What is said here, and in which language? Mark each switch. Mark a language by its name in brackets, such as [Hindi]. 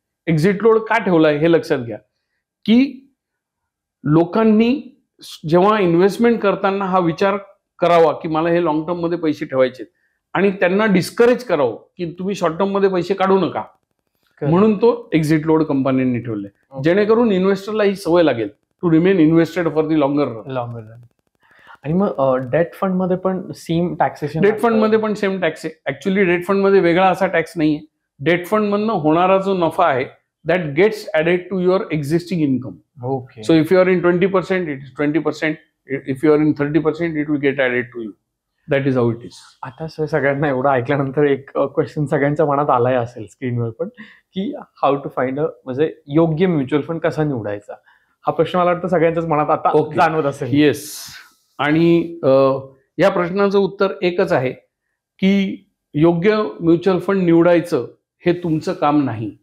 [Marathi] Exit load का ठेवलाय हे लक्षात घ्या की लोकांनी जेव्हा इन्व्हेस्टमेंट करताना हा विचार करावा की मला हे लॉंग टर्म मध्ये पैसे ठेवायचे आणि त्यांना डिस्करेज करावं की तुम्ही शॉर्ट टर्म मध्ये पैसे काढू नका, म्हणून तो एक्झिट लोड कंपन्यांनी ठेवलाय, जेणेकरून इन्व्हेस्टरला ही सवय लागेल [English] To remain invested for the longer run. [Marathi] आणि मग डेट फंड मध्ये पण सेम टॅक्सेशन? डेट फंड मध्ये पण सेम टॅक्स आहे. ऍक्च्युली डेट फंड मध्ये वेगळा असा टॅक्स नाहीये. डेट फंड मधनं होणारा जो नफा आहे [English] that gets added to your existing income. Okay. So if you are in 20%, it is 20%. If you are in 30%, it will get added to you. That is how it is. [Marathi] आता sir सगळ्यांना एवढं ऐकल्यानंतर एक question सगळ्यांच्या मनात आलाय असेल स्क्रीनवर पण, की [English] how to find [Marathi] म्हणजे योग्य म्युच्युअल फंड कसा निवडायचा, हा प्रश्न मला वाटतं सगळ्यांच्याच मनात आता [English] Okay. [Marathi] जाणवत असेल. [English] Yes. [Marathi] आणि या प्रश्नाचं उत्तर एकच आहे की योग्य म्युच्युअल फंड निवडायचं हे तुमचं काम नाही.